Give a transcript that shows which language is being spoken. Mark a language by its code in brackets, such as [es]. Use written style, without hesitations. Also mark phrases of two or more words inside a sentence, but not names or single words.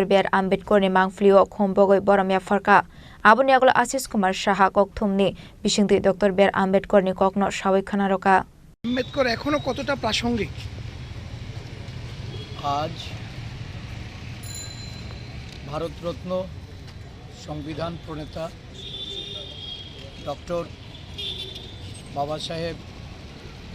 [trp] B.R. Ambedkar ni Mangflio Khombogoi Boromia Farka Aboni Aglo Asis Kumar Shaha Kokthumni Bishingti Dr. B.R. Ambedkar ni Kokno Shawai Khanaroka [bn] আম্বেদকর এখনো কতটা প্রাসঙ্গিক? আজ ভারতরত্ন সংবিধান প্রণেতা ডক্টর বাবা সাহেব